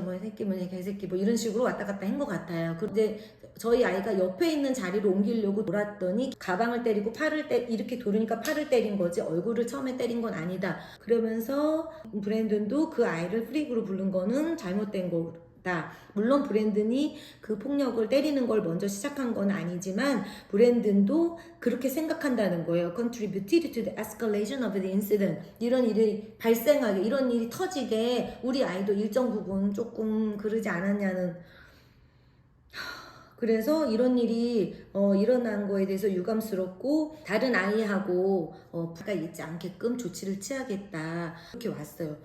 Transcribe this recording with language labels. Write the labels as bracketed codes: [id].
[ko] 뭐 새끼 뭐 개새끼 뭐 이런 식으로 왔다 갔다 한 것 같아요. 근데 저희 아이가 옆에 있는 자리로 옮기려고 돌았더니 가방을 때리고 이렇게 돌으니까 팔을 때린 거지 얼굴을 처음에 때린 건 아니다. 그러면서 브랜든도 그 아이를 프릭으로 부른 거는 잘못된 거. 물론 브랜든이 그 폭력을 때리는 걸 먼저 시작한 건 아니지만 브랜든도 그렇게 생각한다는 거예요. [en] Contributed to the escalation of the incident. [ko] 이런 일이 발생하게, 이런 일이 터지게 우리 아이도 일정 부분 조금 그러지 않았냐는. 그래서 이런 일이 일어난 거에 대해서 유감스럽고 다른 아이하고 부가 있지 않게끔 조치를 취하겠다 이렇게 왔어요.